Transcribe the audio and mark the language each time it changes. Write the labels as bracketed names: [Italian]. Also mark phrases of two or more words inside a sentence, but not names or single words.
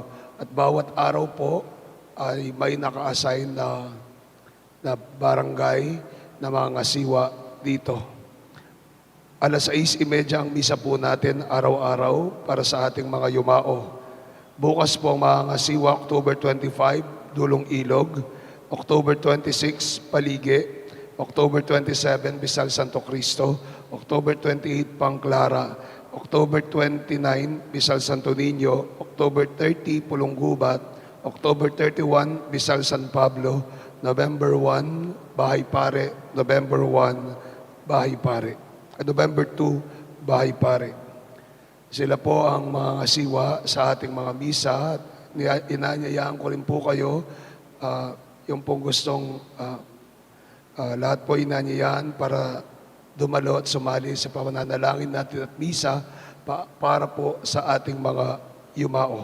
[Filipino] At bawat araw po ay may naka-assign na barangay na mga ngasiwa dito. 6:30 ang misa po natin araw-araw para sa ating mga yumao. Bukas po ang mga ngasiwa, October 25, Dulong Ilog, October 26, Palige, October 27, Bisal Santo Cristo, October 28, Pangclara, October 29, Bisal Santo Niño, October 30, Pulonggubat, October 31, Bisal San Pablo, November 1, Bahay Pare, November 1, Bahay Pare, November 2, Bahay Pare. Sila po ang mga ngasiwa sa ating mga misa. Inanyayaan ko rin po kayo, yung pong gustong lahat po inanyayaan para dumalo at sumali sa pananalangin natin at misa para po sa ating mga yumao.